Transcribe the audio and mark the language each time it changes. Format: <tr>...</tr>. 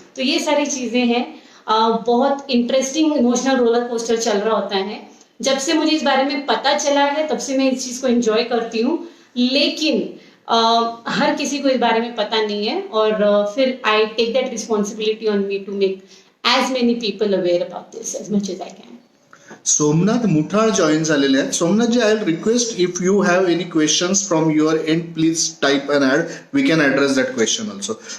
<hi>तो ये सारी चीजें हैं. बहुत इंटरेस्टिंग इमोशनल रोलर कोस्टर चल रहा होता है. जब से मुझे इस बारे में पता चला है तब से मैं इस चीज को एंजॉय करती हूँ, लेकिन हर किसी को इस बारे में पता नहीं है, और फिर</hi> <en>I take that responsibility on me to make as many people aware about this as much as I can.</en> <mr>Somnath Muthal join झालेले आहेत.</mr> <en>Somnath ji, I will request if you have any questions from your end please type and add, we can address that question also.</en>